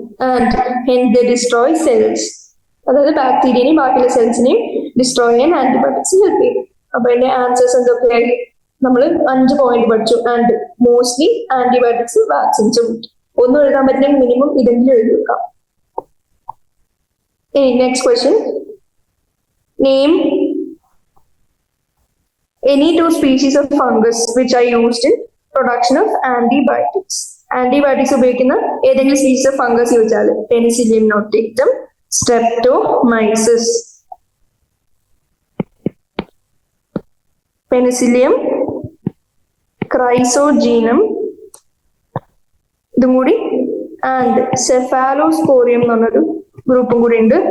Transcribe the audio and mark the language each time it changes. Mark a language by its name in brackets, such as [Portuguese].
[English] and hence they destroy cells, [Malayalam] അതായത് ബാക്ടീരിയനെയും ബാക്കിയുള്ള സെൽസിനെയും destroy ചെയ്യാൻ ആന്റിബയോട്ടിക്സ് ഹെൽപ്പ് ചെയ്യും. അപ്പൊ അതിന്റെ ആൻസേഴ്സ് എന്തൊക്കെയായി? നമ്മൾ 5 പോയിന്റ് പഠിച്ചു. And mostly ആന്റിബയോട്ടിക്സും വാക്സിൻസും. ഒന്നും എഴുതാൻ പറ്റില്ലെങ്കിൽ മിനിമം ഇതെങ്കിലും എഴുതി വെക്കാം. [English] Next question. Name any 2 species of fungus which are used in production of antibiotics. [Malayalam] Antibiotics ഉപയോഗിക്കുന്ന ഏതെങ്കിലും സ്പീഷീസ് ഓഫ് ഫംഗസ് ചോദിച്ചാൽ പെനിസിലിയം നോട്ടേറ്റം, സ്ട്രെപ്റ്റോമൈസിസ്. പെനിസിലിയം, ക്രൈസോജീനം ഇതും കൂടി, ആൻഡ് സെഫാലോസ്പോറിയം എന്ന് പറഞ്ഞൊരു ഗ്രൂപ്പും കൂടി ഉണ്ട്.